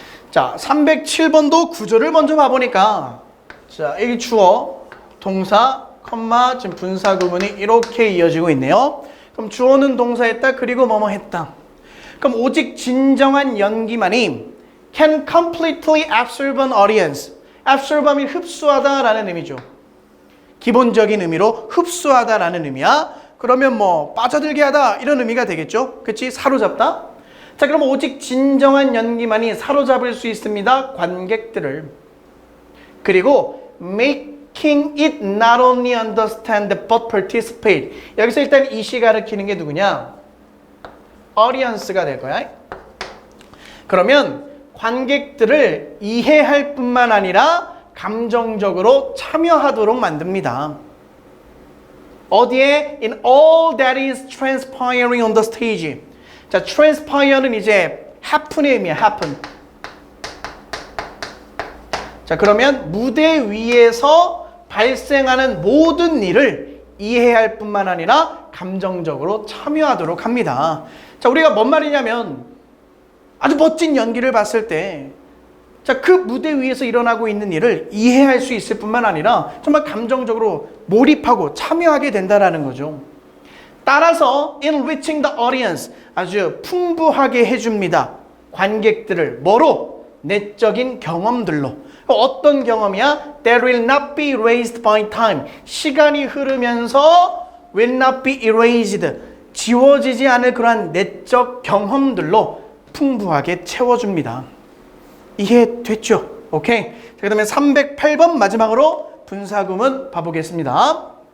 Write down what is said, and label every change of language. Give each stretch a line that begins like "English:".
Korean: 자, 307번도 구조를 먼저 봐보니까 자, 여기 주어, 동사, 컴마, 지금 분사 구문이 이렇게 이어지고 있네요. 그럼 주어는 동사했다. 그리고 뭐뭐 했다. 그럼 오직 진정한 연기만이
English: can completely absorb an audience.
Korean: absorb함이 흡수하다라는 의미죠. 기본적인 의미로 흡수하다라는 의미야. 그러면 뭐 빠져들게 하다 이런 의미가 되겠죠. 그치? 사로잡다. 자, 그럼 오직 진정한 연기만이 사로잡을 수 있습니다. 관객들을. 그리고
English: making it not only understand but participate.
Korean: 여기서 일단 이 시 가리키는 게 누구냐? audience가 될 거야. 그러면 관객들을 이해할 뿐만 아니라 감정적으로 참여하도록 만듭니다. 어디에?
English: In all that is transpiring on the stage.
Korean: 자, transpire는 이제 happen의 의미야, happen. 자, 그러면 무대 위에서 발생하는 모든 일을 이해할 뿐만 아니라 감정적으로 참여하도록 합니다. 자, 우리가 뭔 말이냐면 아주 멋진 연기를 봤을 때 자, 그 무대 위에서 일어나고 있는 일을 이해할 수 있을 뿐만 아니라 정말 감정적으로 몰입하고 참여하게 된다는 거죠. 따라서
English: enriching the audience,
Korean: 아주 풍부하게 해줍니다. 관객들을 뭐로? 내적인 경험들로. 어떤 경험이야?
English: That will not be erased by time.
Korean: 시간이 흐르면서
English: will not be erased.
Korean: 지워지지 않을 그러한 내적 경험들로 풍부하게 채워줍니다. 이해됐죠? 오케이. 자, 그 다음에 308번 마지막으로 분사구문 봐보겠습니다.